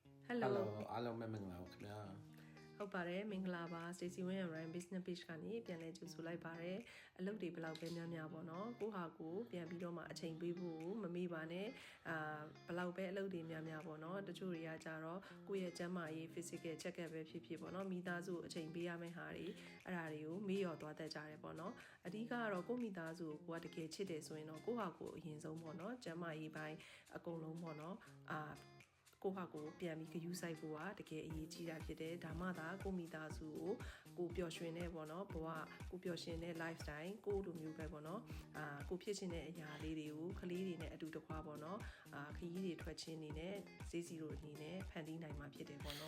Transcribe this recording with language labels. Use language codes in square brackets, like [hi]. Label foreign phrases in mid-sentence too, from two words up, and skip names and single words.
[my] Hello အားလုံးပဲမင်္ဂလာပါခင်ဗျာ ဟုတ်ပါတယ်မင်္ဂလာပါ Stacy Win and Ryan Business Page ကနေပြန်လဲကြိုဆိုလိုက်ပါတယ်အလုပ်တွေဘယ်လောက်ပဲများများပေါ့နော်ကိုဟာကိုပြန်ပြီးတော့မှအချိန်ပေးဖို့မမေ့ပါနဲ့ဘယ်လောက်ပဲအလုပ် တွေများများပေါ့နော်တချို့တွေကကြတော့ကိုယ့်ရဲ့ကျန်းမာရေး [en] physical check up [my] ပဲဖြစ်ဖြစ်ပေါ့နော်မိသားစုအချိန်ပေးရမယ့်ဟာတွေအဲ့ဒါတွေကိုမေ့လျော့သွားတတ်ကြ တယ်ပေါ့နော်အဓိကကတော့ကိုယ့်မိသားစုကိုကတကယ်ချစ်တယ်ဆိုရင်တော့ကိုဟာကိုအရင်ဆုံးပေါ့နော်ကျန်းမာရေးပိုင်းအကုန်လုံးပေါ့နော်ကိုဟာကိုပြန်ပြီးဂရုစိုက်ဖို့ကတကယ်အရေးကြီးတာဖြစ်တယ်ဒါမှသာကိုမိသားစုကိုပျော်ရွှင်နေပေါ့နော်ဘဝကိုပျော်ရွှင်တဲ့ lifestyle ကိုလိုမျိုးပဲပေါ့နော်ကိုဖြစ်ချင်တဲ့အရာလေးတွေကိုကလေးတွေနဲ့အတူတကွာပေါ့နော်ခရီးတွေထွက်ချင်းနေနဲ့ဈေးစီတို့အနေနဲ့ဖန်တီးနိုင်မှာဖြစ်တယ်ပေါ့နော်